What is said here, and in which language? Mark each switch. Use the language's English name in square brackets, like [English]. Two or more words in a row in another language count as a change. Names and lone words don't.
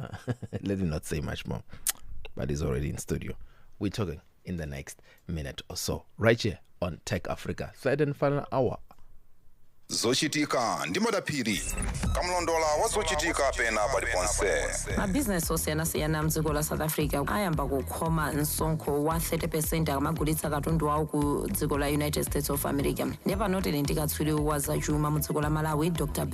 [English] Let me not say much more, but he's already in studio. We're talking in the next minute or so, right here on Tech Africa, third and final hour. [Nyanja] Zochitika ndi madaphiri kamlondola wa zochitika pena paliponse. Mabusiness osiyana-siyana mdziko la South Africa ayamba kukhoma msonkho wa 30% akamagulitsa katundu wawo ku dziko la United States of America. Nepano tili ndi katswiri wa zachuma mu dziko la Malawi, Dr.